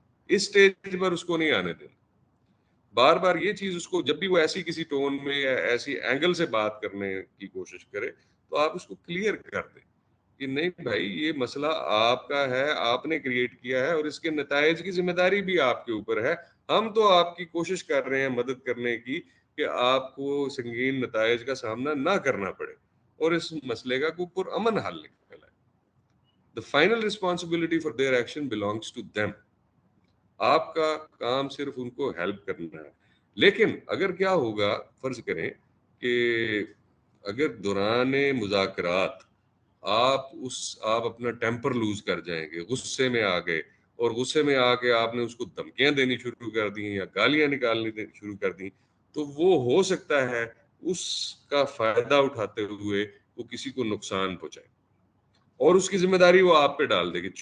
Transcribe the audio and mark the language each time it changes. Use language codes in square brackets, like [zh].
[ur] اس stage پر اس کو نہیں آنے دینا. بار بار یہ چیز اس کو جب بھی وہ ایسی کسی ٹون میں یا ایسی اینگل سے بات کرنے کی کوشش کرے تو آپ اس کو کلیئر کر دیں کہ نہیں بھائی یہ مسئلہ آپ کا ہے، آپ نے کریٹ کیا ہے اور اس کے نتائج کی ذمہ داری بھی آپ کے اوپر ہے. ہم تو آپ کی کوشش کر رہے ہیں مدد کرنے کی کہ آپ کو سنگین نتائج کا سامنا نہ کرنا پڑے اور اس مسئلے کا کوئی پرامن حل نکل آئے. [en] The final responsibility for their action belongs to them. [ur] آپ کا کام صرف ان کو ہیلپ کرنا ہے. لیکن اگر کیا ہوگا، فرض کریں کہ اگر دوران مذاکرات آپ اپنا ٹیمپر لوز کر جائیں گے، غصے میں آ گئے اور غصے میں آ کے آپ نے اس کو دھمکیاں دینی شروع کر دیں یا گالیاں نکالنی شروع کر دیں، تو وہ ہو سکتا ہے اس کا فائدہ اٹھاتے ہوئے وہ کسی کو نقصان پہنچائے اور اس کی ذمہ داری وہ آپ پہ ڈال دے گی.